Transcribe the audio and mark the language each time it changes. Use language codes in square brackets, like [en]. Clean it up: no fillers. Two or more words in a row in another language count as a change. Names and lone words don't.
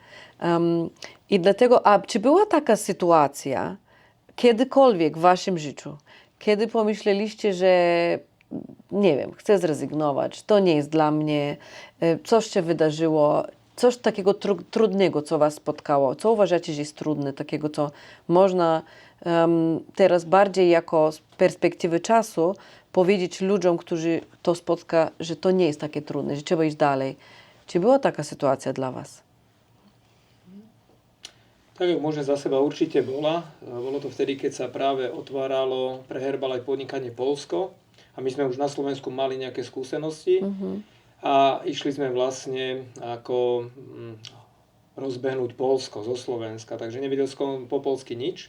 [pl] I dlatego, a czy była taka sytuacja kiedykolwiek w waszym życiu, kiedy pomyśleliście, że nie wiem, chcę zrezygnować, to nie jest dla mnie, coś się wydarzyło, coś takiego trudnego, co was spotkało, co uważacie, że jest trudne, takiego, co można teraz bardziej jako z perspektywy czasu powiedzieć ludziom, którzy to spotka, że to nie jest takie trudne, że trzeba iść dalej. Czy była taka sytuacja dla was? [sk] Tak, jak môžem za seba, určite bola. Bolo to vtedy, keď sa práve otváralo pre Herbalife podnikanie Poľsko a my sme už na Slovensku mali nejaké skúsenosti a išli sme vlastne ako rozbehnúť Poľsko zo Slovenska, takže nevedel som po poľsky nič.